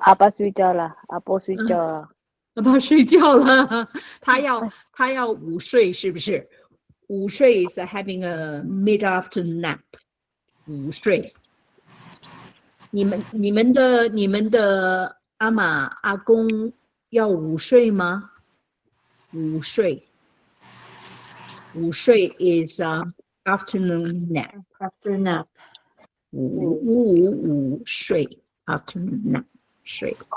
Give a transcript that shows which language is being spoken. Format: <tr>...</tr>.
<zh>阿爸睡觉了，阿婆睡觉了。阿爸睡觉了，他要午睡是不是？</zh> <en>午睡 is having a mid-afternoon nap。</en> <zh>午睡。你们的阿嬷阿公要午睡吗？</zh> <en>午睡 is afternoon nap. After nap.</en> <zh>午睡</zh> <en>afternoon nap</en> <zh>睡。</zh>